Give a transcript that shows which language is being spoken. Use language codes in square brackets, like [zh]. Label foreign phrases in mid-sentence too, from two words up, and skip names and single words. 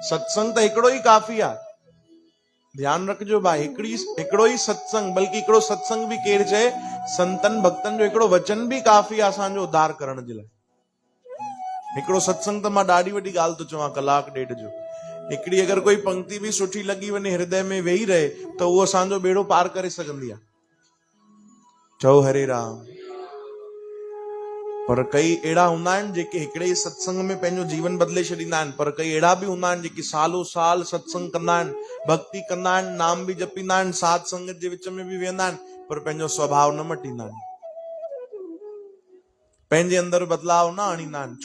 [sd] सत्संग त हिकिड़ो ई काफ़ी आहे, ध्यानु रखिजो भाई, हिकिड़ो ई सत्संग, बल्कि हिकिड़ो सत्संग बि केरु चए, संतन भक्तन जो हिकिड़ो वचन बि काफ़ी आहे असांजो उद्धार करण जे लाइ। हिकिड़ो सत्संग त मां ॾाढी वॾी ॻाल्हि थो चवां, कलाक ॾेढ जो। हिकिड़ी अगरि कोई पंक्ति बि सुठी लॻी वञे, हृदय में वेही रहे, त उहो असांजो बेड़ो पार करे सघंदी आहे। चओ हरे राम। पर कई अहिड़ा हूंदा आहिनि जेके हिकिड़े ई सत्संग में पंहिंजो जीवन बदिले छॾींदा आहिनि, पर कई अहिड़ा बि हूंदा आहिनि जेके सालों साल सत्संग कंदा आहिनि, भक्ति कंदा आहिनि, नाम बि जपींदा आहिनि, साध संगत जे विच में बि वेंदा आहिनि, पर पंहिंजो स्वभाव न मटींदा आहिनि, पंहिंजे अंदर बदलाव न आणींदा आहिनि।